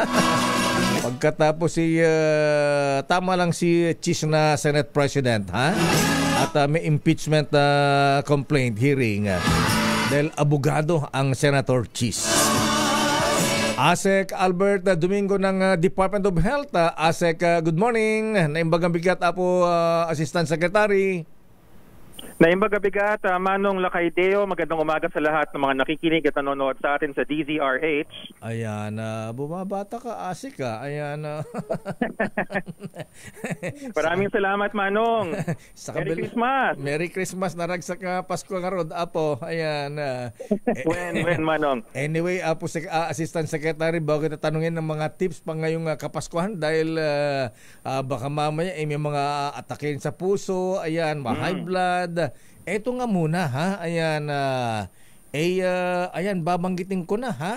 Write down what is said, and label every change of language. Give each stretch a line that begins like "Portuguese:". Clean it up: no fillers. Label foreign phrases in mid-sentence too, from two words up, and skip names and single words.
Filipino: Pagkatapos tama lang si Chis na Senate President, ha? At may impeachment complaint hearing dahil abogado ang Senator Chis. Asek Albert Domingo ng Department of Health.
English: Asek, good morning.
Iloko: Naimbagang bigat Apo
English: Assistant Secretary.
Iloko: Naimbaga bigat, Manong Lacaideo,
Filipino: magandang umaga sa lahat ng mga nakikinig at nanonood sa atin sa DZRH. Ayan, bumabata ka, Asik, ha? Ayan. Maraming salamat, Manong.
English: Merry Christmas. Merry Christmas,
Iloko: naragsak ka Pasko nga rod, Apo.
Filipino: Ayan.
Iloko: When, Manong.
Filipino: Anyway, Apo
English: Assistant Secretary,
Filipino: bago kita tanungin ng mga tips pang ngayong Kapaskuhan dahil baka mamaya may mga atakin sa puso, ayan,
English: high blood.
Filipino: Eto nga muna, ha? Ayan, ayan, babanggitin ko na, ha?